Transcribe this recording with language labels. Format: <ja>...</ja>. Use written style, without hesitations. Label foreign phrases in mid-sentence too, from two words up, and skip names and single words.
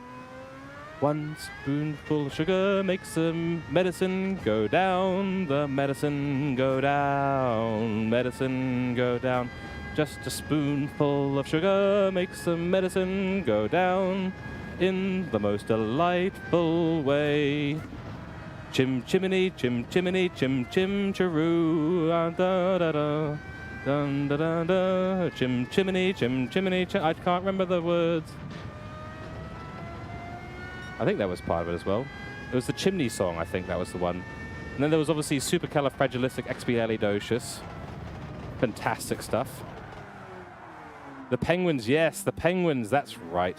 <en>1 spoonful of sugar makes the medicine go down. The medicine go down. Medicine go down. Just a spoonful of sugar makes the medicine go down in the most delightful way. Chim chimney, chim chimney, chim chim chiroo, da da da, dun da da da. Chim chimney, chim chimney, I can't remember the words. I think that was part of it as well. It was the Chimney song, I think that was the one. And then there was obviously Supercalifragilisticexpialidocious. Fantastic stuff. The penguins, yes, the penguins, that's right.</en>